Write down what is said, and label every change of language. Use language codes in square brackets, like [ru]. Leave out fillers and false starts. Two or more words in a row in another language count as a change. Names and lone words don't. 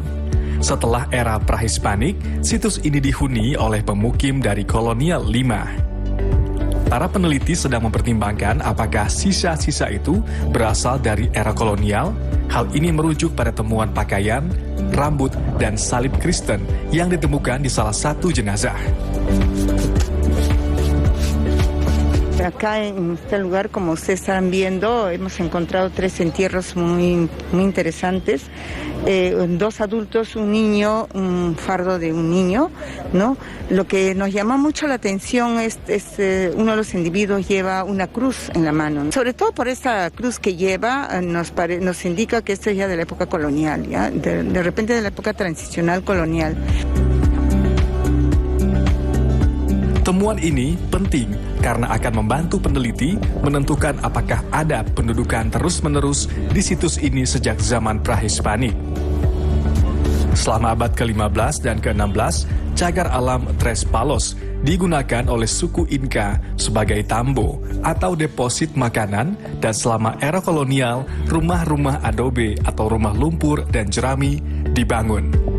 [id] Setelah era prahispanik, situs ini dihuni oleh pemukim dari kolonial 5. Para peneliti sedang mempertimbangkan apakah sisa-sisa itu berasal dari era kolonial. Hal ini merujuk pada temuan pakaian, rambut, dan salib Kristen yang ditemukan di salah satu jenazah. [es] Acá en este lugar, como ustedes están viendo, hemos encontrado 3 entierros muy interesantes. 2 adultos, un niño, un fardo de un niño, ¿no? Lo que nos llama mucho la atención es uno de los individuos lleva una cruz en la mano. Sobre todo por esta cruz que lleva, nos indica que esto es ya de la época colonial, ¿ya? De repente de la época transicional colonial. [id] Temuan ini penting karena akan membantu peneliti menentukan apakah ada pendudukan terus-menerus di situs ini sejak zaman prahispanik. Selama abad ke-15 dan ke-16, cagar alam Tres Palos digunakan oleh suku Inca sebagai tambo atau deposit makanan, dan selama era kolonial, rumah-rumah adobe atau rumah lumpur dan jerami dibangun.